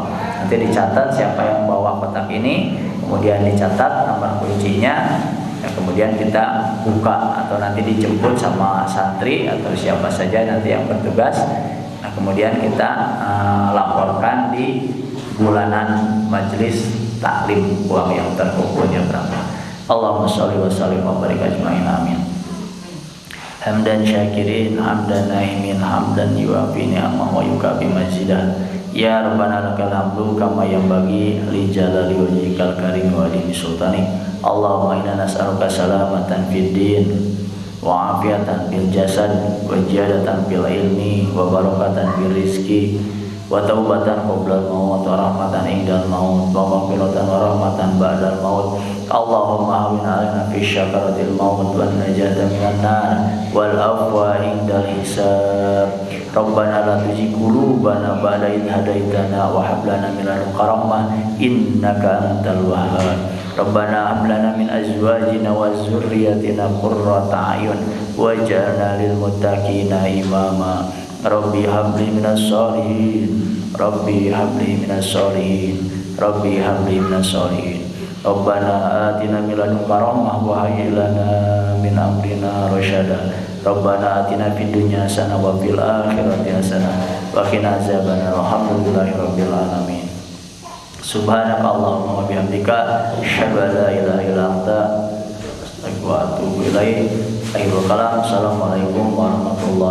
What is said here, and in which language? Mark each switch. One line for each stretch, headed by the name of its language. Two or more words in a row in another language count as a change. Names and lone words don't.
Indonesian: Nanti dicatat siapa yang bawa kotak ini, kemudian dicatat nomor kuncinya. Ya, kemudian kita buka atau nanti dijemput sama santri atau siapa saja nanti yang bertugas. Nah, kemudian kita laporkan di bulanan majelis taklim uang yang terkumpulnya berapa.
Arabic: اللهم صل وسلم وبارك أجمعين آمين. حمدا شاكرين، حمدا ناعمين، حمدا يوافي نعمه ويكافئ مجيدة. يا ربنا لك الحمد كما ينبغي لجلال وجهك الكريم وديني سلطاني. اللهم إنا نسألك سلامة في الدين وعافية في الجسد وزيادة في العلم وبركة في الرزق وتوبة قبل الموت ورحمة عند الموت ومغفرة ورحمة بعد الموت. اللهم هون علينا في سكرات الموت والنجاة من النار والعفو عند الحساب. ربنا لا تزغ قلوبنا بعد إذ هديتنا وهب لنا من لدنك رحمة إنك أنت الوهاب. ربنا هب لنا من أزواجنا وذرياتنا قرة أعين واجعلنا للمتقين إماما. رب هب لي من الصالحين، رب هب لي من الصالحين، رب هب لي من الصالحين. ربنا آتنا من لدنك رحمة وهيئ لنا من أمرنا رشدا. ربنا آتنا في الدنيا حسنة وفي الآخرة حسنة وقنا عذاب النار. الحمد لله رب العالمين. سبحانك اللهم وبحمدك أشهد أن لا إله إلا أنت أستغفرك وأتوب إليك. آخر الكلام. السلام عليكم ورحمة الله وبركاته.